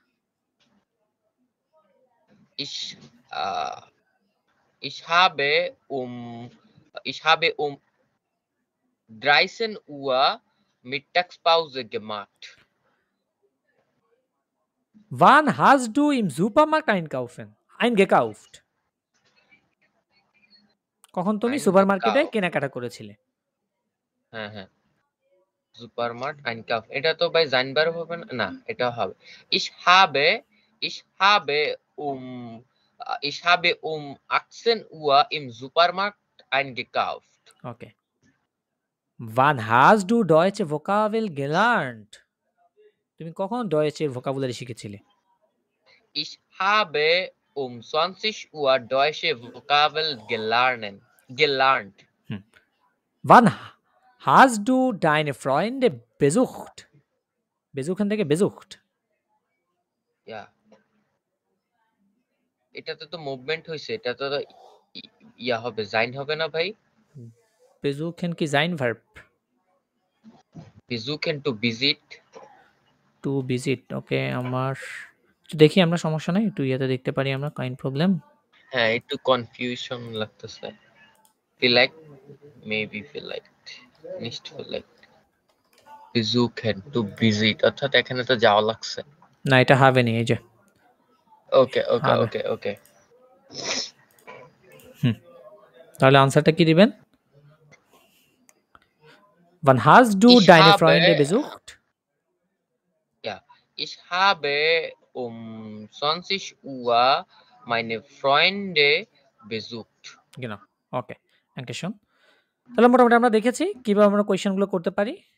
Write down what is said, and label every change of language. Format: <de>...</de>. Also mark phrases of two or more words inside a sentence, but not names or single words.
<de>Ich habe um 13 Uhr Mittagspause gemacht. Wann hast du im Supermarkt eingekauft?</de> <bn>কখন তুমি সুপারমার্কেটে কেনাকাটা করেছিলে? হ্যাঁ হ্যাঁ, সুপারমার্ট einkaufen, এটা তো ভাই sein verb হবে না? না, এটা হবে</bn> <de>ich habe um 18 Uhr im Supermarkt eingekauft.</de> <bn>Okay.</bn> <de>Wann hast du deutsche Vokabel gelernt?</de> <bn>তুমি কখন ডয়েচের ভোকাবুলারি শিখেছিলে?</bn> <de>Ich habe um 20 Uhr deutsche Vokabel gelernt. Wann hast du deine Freunde besucht? Besuchen থেকে besucht. Ja.</de> <bn>এটাতে তো মুভমেন্ট হইছে, এটা তো ইয়া হবে, sein হবে না ভাই?</bn> <de>Besuchen কি sein verb?</de> <en>Besuchen to visit. To visit.</en> <bn>Okay, আমার একটু দেখি আমরা, সমস্যা নাই, একটু ইয়াতে দেখতে পারি আমরা,</bn> <de>kein Problem.</de> <bn>হ্যাঁ, একটু কনফিউশন লাগতেছে।</bn> <en>feel like</en> <de>nicht vielleicht besuchen</de> <en>to visit,</en> <bn>অর্থাৎ এখানে তো যাওয়া লাগছে। না, এটা হবে নি, এই যে ওকে ওকে হবে। ওকে ওকে তাহলে আনসারটা কি দিবেন?</bn> <de>Wann hast du Ich deine habe- Freunde besucht? Ja, ich habe um 20 Uhr meine Freunde besucht. Genau. Okay. Danke schön.</de> <bn>তাহলে মোটামুটি আমরা দেখেছি কিভাবে আমরা কোয়েশ্চেনগুলো করতে পারি।</bn>